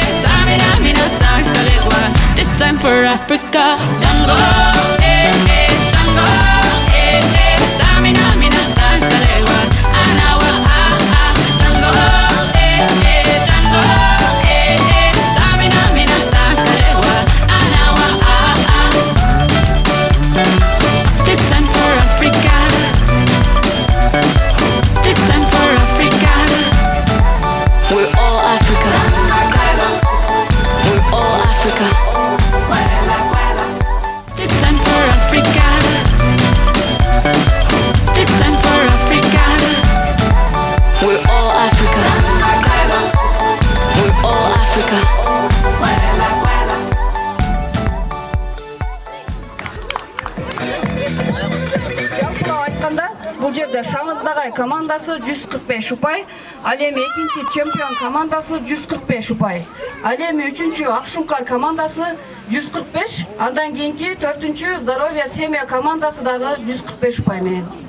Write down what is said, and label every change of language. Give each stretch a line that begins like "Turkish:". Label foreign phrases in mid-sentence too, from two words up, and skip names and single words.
English: Samina, mina, sangalewa. for Africa. Django, Django, Samina, Mina, Santalewa, Anawa, Django, Django, Samina, Mina, Santalewa, Anawa, This time for Africa. This time for Africa. We're all Africa. We're all Africa. This time for Africa. This time for Africa. We're all Africa. We're all Africa.
Kyrgyz: Жалпылап айтканда, бул жерде Шаңгылдагай командасы 145 упай, ал эми экинчи чемпион командасы 145 упай. Ал эми үчүнчү Акшумкар командасы 145, андан кийинки 4-чү Здоровье семья командасы дагы 145 упай менен.